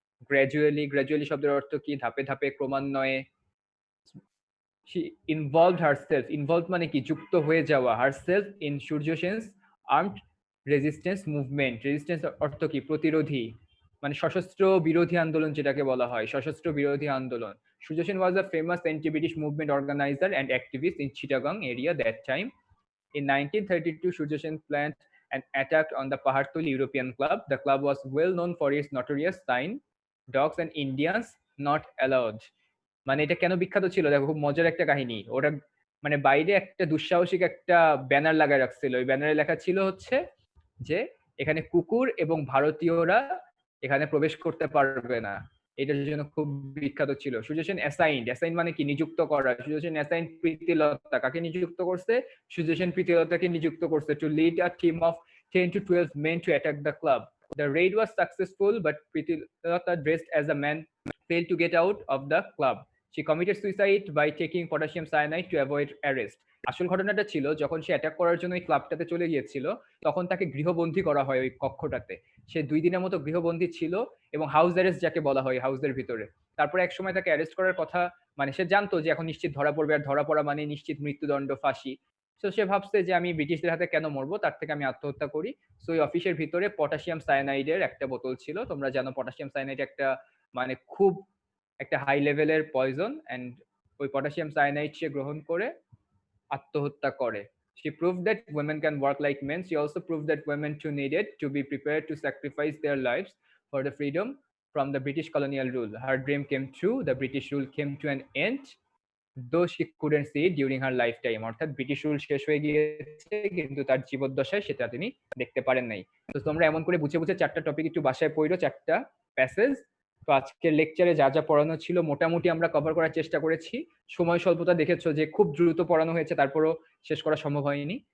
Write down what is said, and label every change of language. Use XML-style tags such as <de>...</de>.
<bn>Gradually শব্দের অর্থ কি? ধাপে ধাপে, ক্রমান্বয়ে।</bn> <en>she involved</en> <bn>মানে কি? যুক্ত হয়ে যাওয়া,</bn> <en>herself in</en> <bn>Surya সেনস</bn> <en>Armed resistance movement.</en> <bn>Resistance অর্থ কি? প্রতিরোধী, মানে সশস্ত্র বিরোধী আন্দোলন যেটাকে বলা হয়, সশস্ত্র বিরোধী আন্দোলন।</bn> <en>Surya Sen was a famous anti-British movement organizer and activist in Chittagong area that time. In 1932, Surya Sen planned an attack on the Pahartuli European Club. The club was well known for its notorious sign, dogs and Indians not allowed.</en> <bn>মানে এটা কেন বিখ্যাত ছিল? দেখো, খুব মজার একটা কাহিনী। ওরা মানে বাইরে একটা দুঃসাহসিক একটা ব্যানার লাগায় রাখছিল। ওই ব্যানারে লেখা ছিল হচ্ছে যে এখানে কুকুর এবং ভারতীয়রা এখানে প্রবেশ করতে পারবে না। এটার জন্য খুব বিখ্যাত ছিল। সূর্য সেন অ্যাসাইন মানে কি? নিযুক্ত করা। সূর্য সেন অ্যাসাইন প্রীতিলতা। কাকে নিযুক্ত করছে?</bn> <en>Surya Sen</en> <bn>প্রীতিলতাকে নিযুক্ত করছে</bn> <en>To lead a team of 10 to 12 men to attack the club. The raid was successful, but Pritilata, dressed as a man, failed to get out of the club. She committed suicide by taking potassium cyanide to avoid arrest.</en> <bn>আসল ঘটনাটা ছিল, যখন সে attack করার জন্য ওই ক্লাবটাতে চলে গিয়েছিল, তখন তাকে গৃহবন্দী করা হয় ওই কক্ষটাতে। সে 2 দিনের মতো গৃহবন্দী ছিল, এবং হাউস অ্যারেস্ট যাকে বলা হয়, হাউসের ভিতরে। তারপরে এক সময় তাকে অ্যারেস্ট করার কথা, মানে সে জানতো যে এখন নিশ্চিত ধরা পড়বে, আর ধরা পড়া মানে নিশ্চিত মৃত্যুদণ্ড, ফাঁসি। তো সে ভাবছে যে আমি ব্রিটিশদের হাতে কেন মরবো, তার থেকে আমি আত্মহত্যা করি। সো ওই অফিসের ভিতরে পটাশিয়াম সায়ানাইডের একটা বোতল ছিল। তোমরা জানো পটাশিয়াম সায়ানাইড একটা মানে খুব একটা হাই লেভেলের পয়জন, এন্ড ওই পটাশিয়াম সায়ানাইড সে গ্রহণ করে আত্মহত্যা করে।</bn> <en>She proved that women can work like men. She also proved that women too needed to be prepared to sacrifice their lives for the freedom from the British colonial rule. Her dream came true. The British rule came to an end, though she couldn't see it during her lifetime.</en> <bn>অর্থাৎ British rule শেষ হয়ে গিয়েছে, কিন্তু তার জীবদ্দশায় সেটা তিনি দেখতে পারেন নাই। তো তোমরা এমন করে বুঝে বুঝে 4টা টপিক একটু বাসায় পড়ো, 4টা প্যাসেজ। তো আজকের লেকচারে যা যা পড়ানো ছিল মোটামুটি আমরা কভার করার চেষ্টা করেছি। সময় স্বল্পতা দেখেছো যে খুব দ্রুত পড়ানো হয়েছে, তারপরও শেষ করা সম্ভব হয়নি।</bn>